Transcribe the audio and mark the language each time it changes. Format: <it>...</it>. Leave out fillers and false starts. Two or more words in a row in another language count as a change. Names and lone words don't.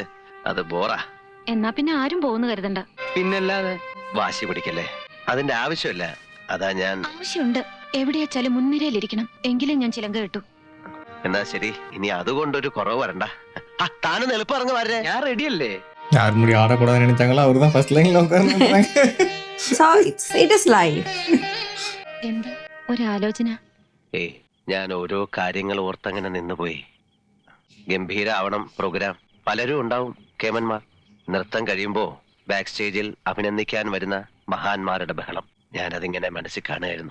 <ml>അത് ബോറാ. എന്നാ പിന്നെ ആരും പോകുന്നു കരുതണ്ട. പിന്നല്ലാതെ. വാശി പിടിക്കല്ലേ, അതിന്റെ ആവശ്യമില്ല. അതാ ഞാൻ. ആവശ്യമുണ്ട്. എവിടെയാച്ചാലും മുൻനിരയിലിരിക്കണം. എങ്കിലും ഞാൻ ചിലങ്ക കിട്ടു. എന്നാ ശരി, ഇനി അതുകൊണ്ടൊരു കുറവ് വരണ്ട. താനും എളുപ്പം ഇറങ്ങി വരേ. ഞാൻ റെഡിയല്ലേ?</ml> <ta>யார் முடி ஆடக்கூடாதுன்னு நினைச்சாங்களோ அவரு தான் ஃபர்ஸ்ட் லைன்ல உட்கார்ந்து.</ta> <en>So it is life.</en> <ml>എന്താ ഒരാലോചന? ഏയ്, ഞാൻ ഓരോ കാര്യങ്ങൾ ഓർത്തങ്ങനെ നിന്നുപോയി. ഗംഭീരാവണം പ്രോഗ്രാം. പലരും ഉണ്ടാവും കേമന്മാർ. നൃത്തം കഴിയുമ്പോ ബാക്ക് സ്റ്റേജിൽ അഭിനന്ദിക്കാൻ വരുന്ന മഹാന്മാരുടെ ബഹളം. ഞാനതിങ്ങനെ മനസ്സിൽ കാണുകയായിരുന്നു.</ml>